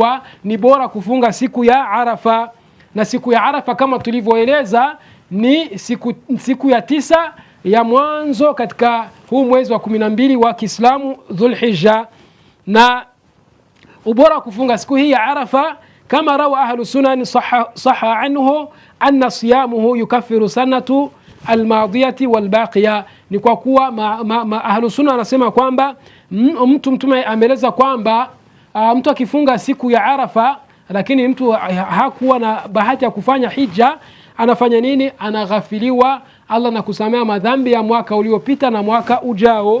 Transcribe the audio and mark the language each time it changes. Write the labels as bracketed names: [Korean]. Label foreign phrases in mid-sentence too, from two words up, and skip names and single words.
[Swahili] Ni bora kufunga siku ya Arafa. Na siku ya Arafa kama tulivyoeleza ni siku ya 9 ya mwanzo katika huu mwezi wa 12 wa Kiislamu Dhulhijja. Na ubora wa kufunga siku hii ya Arafa, kama [Arabic] روى أهل السنن صح عنه أن صيامه يكفر السنة الماضية والباقية, [Swahili] ni kwa kuwa ahlu sunna anasema kwamba mtume ameeleza kwamba mtu akifunga siku ya Arafa lakini mtu hakuwa na bahati ya kufanya hija, anafanya nini? Anaghafiliwa Allah na kusamea madhambi ya mwaka uliopita na mwaka ujao.